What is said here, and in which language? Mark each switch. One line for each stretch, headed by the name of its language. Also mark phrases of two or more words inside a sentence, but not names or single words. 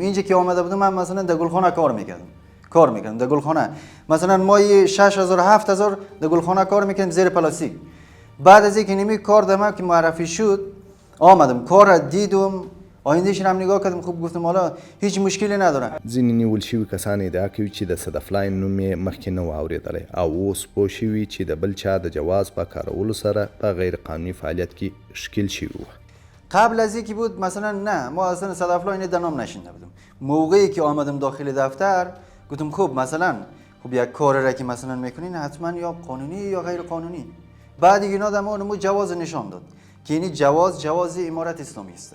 Persian: اینجا که آمده بودم من مثلا در گلخانه کار میکردم در گلخانه مثلا ماهی 6,000 7,000 در گلخانه کار میکردم زیر پلاستیک. بعد از اینکه نمی کار دادم که معرفی شد آمدم کار دیدم آیندهش هم نگاه کردم خوب گفتم حالا هیچ مشکلی نداره.
Pashto: ځینې نیول شوي کسان ادعا کوي چې د صدفلاین نوم یې مخکې نه و اورېدلی او اوس پوه شوي چې د بل چا د جواز په کارولو سره په غیر قانوني فعالیت کې ښکیل شوي وو.
Persian: قبل از اینکه بود مثلا نه ما اصلا صدفلاین در نام نشنیده بودم. موقعی که آمدم داخل دفتر گفتم خب مثلا خب یک کار را که مثلا میکنین حتما یا قانونی یا غیر قانونی. بعد دیگه اونمو جواز نشان داد که این جواز امارت اسلامی است.